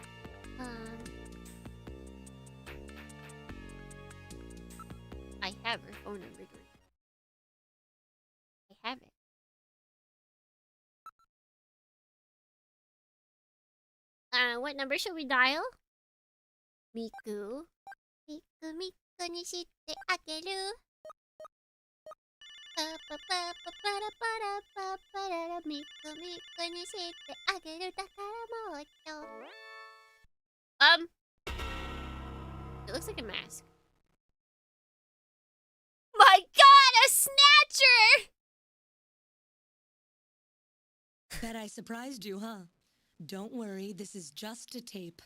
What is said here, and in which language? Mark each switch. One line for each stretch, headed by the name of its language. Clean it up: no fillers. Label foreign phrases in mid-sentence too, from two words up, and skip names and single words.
English: I have her phone number. I have it. What number should we dial? Miku.
Japanese: ミクミクにしてあげる. ミクミクにしてあげる だから もちょ.
English: It looks like a mask. My god, a snatcher! Bet I surprised you, huh? Don't worry, this is just a tape.